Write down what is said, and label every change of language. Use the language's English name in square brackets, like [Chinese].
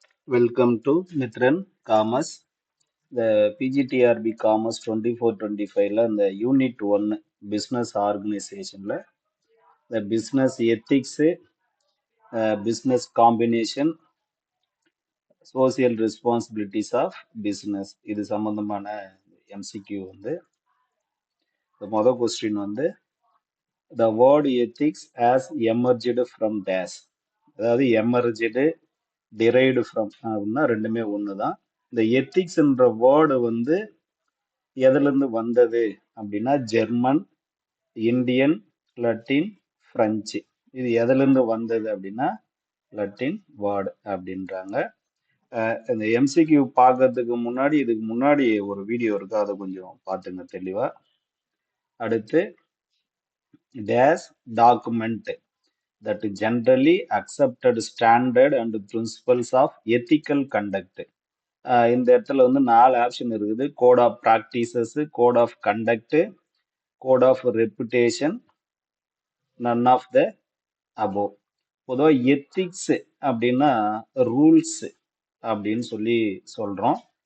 [English] Welcome to Mithran Commerce. The PGTRB Commerce 24-25 [Tamil] ல இந்த unit 1 business ஆர்கனைசேஷன்ல இந்த business ethics, business combination, social responsibilities of business இது சம்பந்தமான MCQ வந்து மொதல் கொஸ்டின் வந்து [English] the word ethics has emerged from dash, [Tamil] அதாவது [English] emerged derived from [Tamil] அப்படின்னா ரெண்டுமே ஒன்று தான். இந்த எத்திக்ஸ்ன்ற வேர்டு வந்து எதுல இருந்து வந்தது அப்படின்னா ஜெர்மன், இந்தியன், லத்தீன், பிரெஞ்சு. இது எதுல இருந்து வந்தது அப்படின்னா லத்தீன் வேர்டு அப்படின்றாங்க. இந்த எம்சிக்யூ பார்க்கறதுக்கு முன்னாடி இதுக்கு முன்னாடி ஒரு வீடியோ இருக்கு, அதை கொஞ்சம் பார்த்துங்க தெளிவா. [English] அடுத்து this document that generally accepted standard and principles of ethical conduct. [Tamil] இந்த இடத்துல வந்து 4 ஆப்ஷன் இருக்குது. Code of practices, code of conduct, code of reputation, none of the above. பொதுவாக எத்திக்ஸ் அப்படின்னா ரூல்ஸ் அப்படின்னு சொல்லி சொல்றோம்.